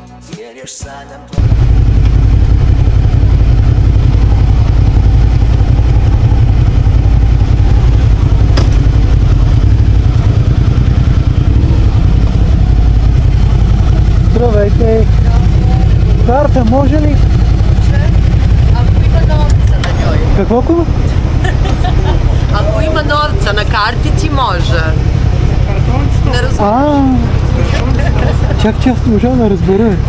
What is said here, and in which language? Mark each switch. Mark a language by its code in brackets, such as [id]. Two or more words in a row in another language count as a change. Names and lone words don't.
[bg] Здравейте! Карта може ли? [sr] Ако има novca na njoj. [bg] Какво? [sr] Ako ima novca na kartici može. Ne razumem. [bg] Чак аз не можа да разбера.